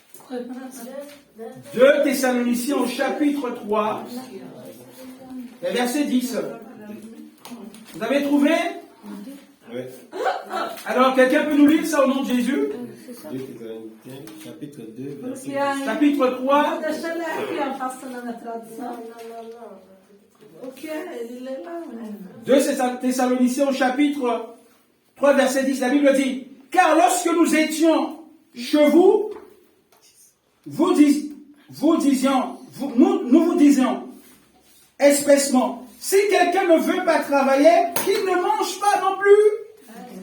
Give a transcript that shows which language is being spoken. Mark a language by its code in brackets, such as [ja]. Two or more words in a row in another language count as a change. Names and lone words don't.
[fr] 2 Thessaloniciens au chapitre 3, et verset 10. Vous avez trouvé? Oui. Alors, quelqu'un peut nous lire ça au nom de Jésus? 2 Thessaloniciens, chapitre 2, verset 10. Chapitre 3. [pt] Deixa eu ler aqui, ó, passando na tradução. O que é? Ele lê lá, né? [fr] 2 Thessaloniciens au chapitre 3, verset 10, la Bible dit, car lorsque nous étions chez vous, nous vous disions expressement, si quelqu'un ne veut pas travailler, qu'il ne mange pas non plus.